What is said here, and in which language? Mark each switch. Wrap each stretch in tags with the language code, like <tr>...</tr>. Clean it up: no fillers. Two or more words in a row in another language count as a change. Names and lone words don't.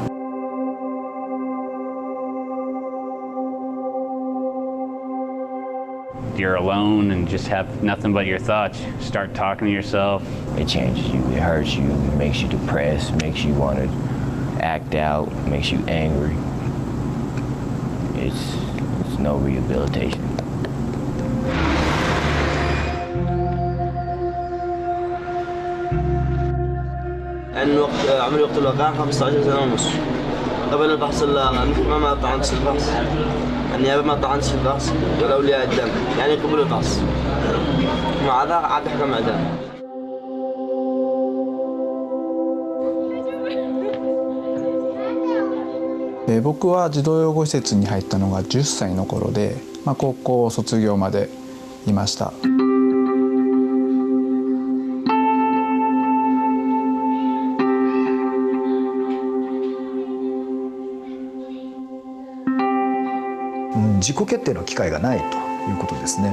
<en>You're alone and just have nothing but your thoughts. Start talking to yourself. It changes you, it hurts you, it makes you depressed, makes you want to act out, makes you angry. It's no rehabilitation.</en> <ar>يعني عملي وقت الوقائع 15 سنة ونص. قبل البحث المحكمة ما طعنت في البحث. النيابة ما طعنت في البحث والأولياء الدم يعني قبلوا البحث. مع ذا عاد حكم إعدام.</ar> <ja>僕は児童養護施設に入ったのが10歳の頃で、高校卒業までいました。自己決定の機会がないということですね。</ja>